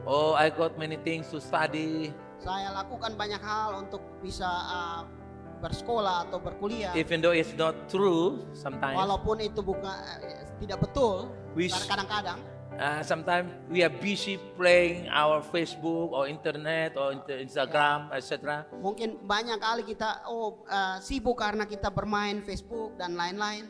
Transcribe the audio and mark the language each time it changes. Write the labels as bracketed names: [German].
[English] Oh, I got many things to study. [Indonesian] Saya lakukan banyak hal untuk bisa bersekolah atau berkuliah. [English] Even though it's not true, sometimes. [Indonesian] Walaupun itu bukan tidak betul, [English] We- [Indonesian] kadang-kadang [English] Sometimes we are busy playing our Facebook or internet or Instagram, etc. [Indonesian] mungkin banyak kali kita sibuk karena kita bermain Facebook dan lain-lain.